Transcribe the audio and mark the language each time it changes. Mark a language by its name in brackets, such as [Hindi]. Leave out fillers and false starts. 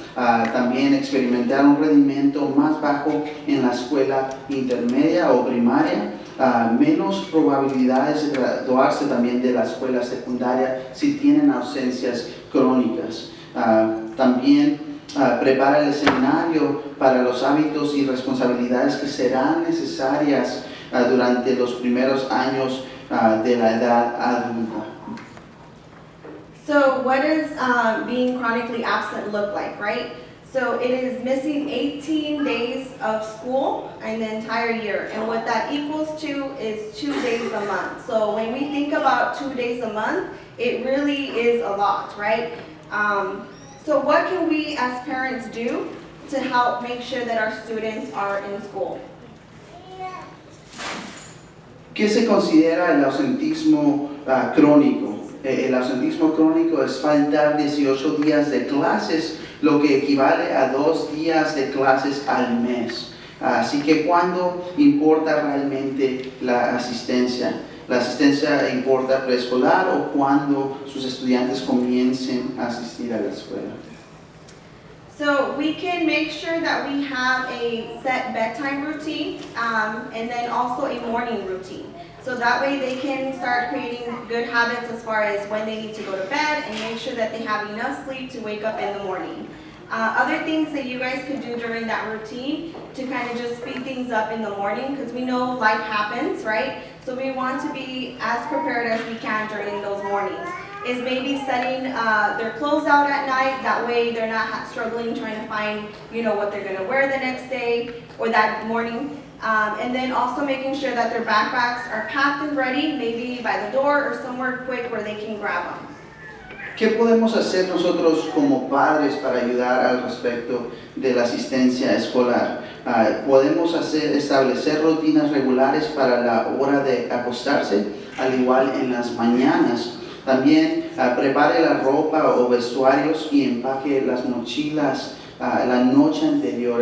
[Spanish] También experimentar un rendimiento más bajo en la escuela intermedia o primaria, menos probabilidades de graduarse también de la escuela secundaria si tienen ausencias crónicas. También prepara el escenario para los hábitos y responsabilidades que serán necesarias durante los primeros años de la edad adulta. [English] So what does being chronically absent look like, right? So it is missing 18 days of school in the entire year. And what that equals to is 2 days a month. So when we think about 2 days a month, it really is a lot, right? So what can we as parents do to help make sure that our students are in school? [Spanish] ¿Qué se considera el ausentismo crónico? El ausentismo crónico es faltar 18 días de clases, lo que equivale a 2 días de clases al mes. Así que ¿cuándo importa realmente la asistencia? ¿La asistencia importa preescolar o cuando sus estudiantes comiencen a asistir a la escuela? [English] So we can make sure that we have a set bedtime routine and then also a morning routine. So that way they can start creating good habits as far as when they need to go to bed and make sure that they have enough sleep to wake up in the morning. Other things that you guys could do during that routine to kind of just speed things up in the morning, because we know life happens, right? So we want to be as prepared as we can during those mornings. Is maybe setting their clothes out at night, that way they're not struggling trying to find, what they're gonna wear the next day or that morning. And then also making sure that their backpacks are packed and ready, maybe by the door or somewhere quick where they can grab them. [Spanish] ¿Qué podemos hacer nosotros como padres para ayudar al respecto de la asistencia escolar? Podemos establecer rutinas regulares para la hora de acostarse, al igual en las mañanas. También prepare la ropa o vestuarios y empaque las mochilas la noche anterior.